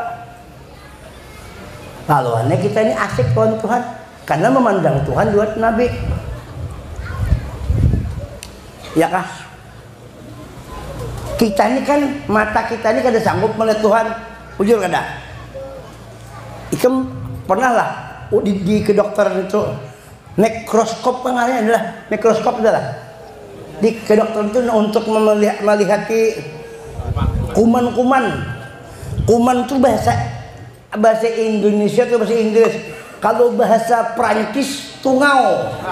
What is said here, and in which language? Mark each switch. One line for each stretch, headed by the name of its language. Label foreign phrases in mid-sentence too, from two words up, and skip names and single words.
Banjar: Laluannya kita ini asik lawan Tuhan karena memandang Tuhan buat Nabi. Ya kah? Kita ini kan mata kita ini kada sanggup melihat Tuhan. Ujur kada? Ikam pernah lah di kedokteran itu mikroskop pengaranya adalah mikroskop adalah di kedokteran itu untuk melihati kuman-kuman.
Indonesian: Kuman itu bahasa Indonesia atau bahasa Inggris. Kalau bahasa Prancis tungau.